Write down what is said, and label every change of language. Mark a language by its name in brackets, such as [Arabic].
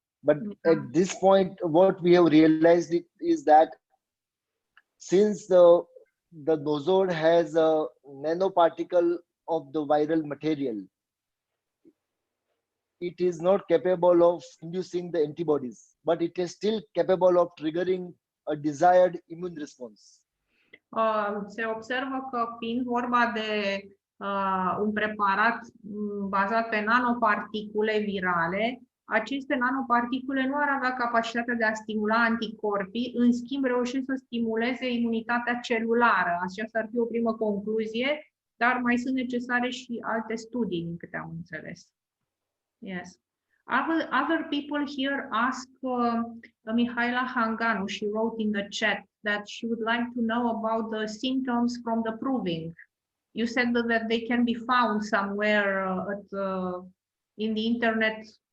[English] But at this point, what we have realized is that since the nosode has a nanoparticle of the viral material, it is not capable of inducing the antibodies, but it is still capable of triggering a desired immune response. [Romanian] Se observă că fiind vorba de un preparat bazat pe nanoparticule virale, aceste nanoparticule nu ar avea capacitatea de a stimula anticorpii, în schimb reușesc să stimuleze imunitatea celulară. Aceasta ar fi o primă concluzie, dar mai sunt necesare și alte studii, din câte am înțeles. [English] Yes. Other people here ask Mihaela Hanganu, she wrote in the chat that she would like to know about the symptoms from the proving. You said that they can be found somewhere in the internet.